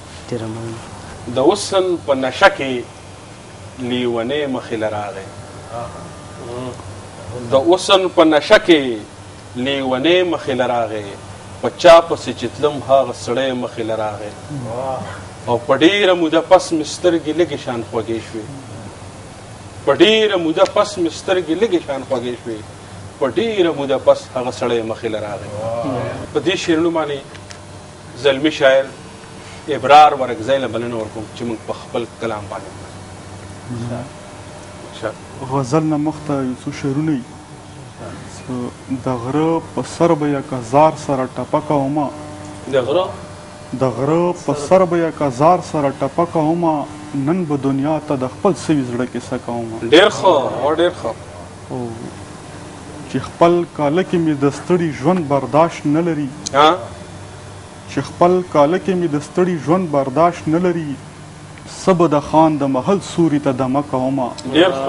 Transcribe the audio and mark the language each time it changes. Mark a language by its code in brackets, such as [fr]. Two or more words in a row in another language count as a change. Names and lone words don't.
[ps] د حسن په نشه کې لیونی مخې له راغی د حسن په نشه کې لیونی مخې له راغی په چا پسې چې تلم هغه سړی مخې له راغی او په ډېره موده پس مې سترګې لږې شان خوږې شوې په ډېره موده پس مې سترګې لږې شان خوږې شوې په ډېره موده پس هغه سړی مخې له راغی. په دې شعرونو باندې زلمي شاعر ابرار ورکزی له بلنه ورکوم چې موږ په خپل کلام باندې غزل نه مخته یو څو شعرونه د غره په سر به یک هزار سره ټپکه ومه د غره په سر به یک هزار سره ټپکه ومه نن به دنیا ته د خپل سوي زړه کیسه کومه. ډېر ښه ډېر ښه. چې خپل کاله کې مې د ستړي ژوند برداشت نه لري چې خپل کاله کې مې د ستړي ژوند برداشت نه لري څه به د خان د محل سوري ته دمه کومه